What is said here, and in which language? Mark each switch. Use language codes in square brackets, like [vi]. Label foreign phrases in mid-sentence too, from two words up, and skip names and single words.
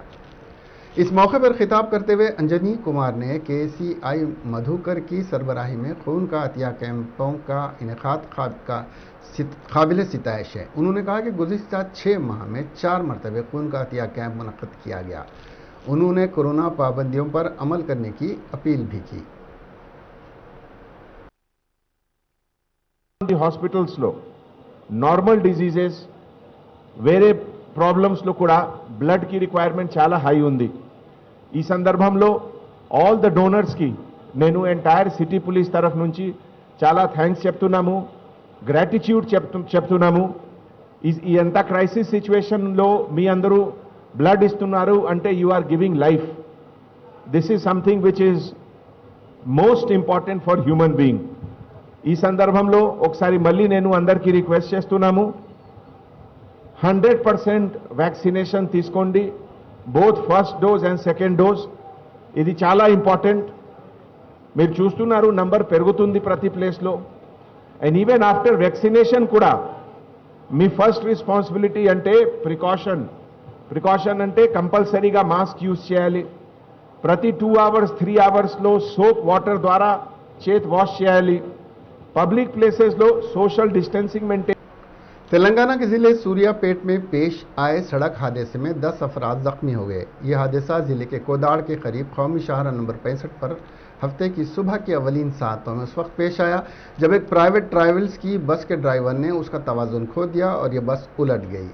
[ur] اس موقع پر خطاب کرتے ہوئے انجنی کمار نے KCI مدھوکر کی سربراہی میں خون کا عطیہ کیمپوں کا انعقاد قابل ستائش ہے. انہوں نے کہا کہ گزشتہ 6 ماہ میں 4 مرتبہ خون کا عطیہ کیمپ منعقد کیا گیا. انہوں نے کورونا پابندیوں پر عمل کرنے کی اپیل بھی کی. [te] హాస్పిటల్స్ లో [en] normal diseases [te] వేరే ప్రాబ్లమ్స్ లో కూడా బ్లడ్ కి రిక్వైర్మెంట్ చాలా హై ఉంది. ఈ సందర్భంలో [en] all the donors [te] కి నేను [en] entire city police [te] తరఫు నుంచి చాలా థ్యాంక్స్ చెప్తున్నాము, గ్రాటిట్యూడ్ చెప్తున్నాము. ఈ అంత [en] crisis situation [te] లో మీ అందరూ బ్లడ్ ఇస్తున్నారు అంటే [en] you are giving life. This is something which is most important for human being. [te] ఈ సందర్భంలో ఒకసారి మళ్ళీ నేను అందరికీ రిక్వెస్ట్ చేస్తున్నాము, 100% వ్యాక్సినేషన్ తీసుకోండి, [en] both first dose and second dose. [te] ఇది చాలా ఇంపార్టెంట్. మీరు చూస్తున్నారు నంబర్ పెరుగుతుంది ప్రతి ప్లేస్లో. [en] and even after vaccination [te] కూడా మీ [en] first responsibility [te] అంటే ప్రికాషన్ అంటే కంపల్సరీగా [en] mask use [te] చేయాలి. ప్రతి [en] 2 hours 3 hours [te] లో [en] soap water [te] ద్వారా చేత్ వాష్ చేయాలి. [en] public placeslo social distancing maintain [ur] تلنگانہ کے ضلع سوریاپیٹ میں پیش آئے سڑک حادثے میں 10 افراد زخمی ہو گئے. یہ حادثہ ضلع کے کوداڑ کے قریب قومی شاہراہ نمبر 65 پر ہفتے کی صبح کی اولین ساعتوں میں اس وقت پیش آیا جب ایک پرائیویٹ ٹریولز کی بس کے ڈرائیور نے اس کا توازن کھو دیا اور یہ بس الٹ گئی.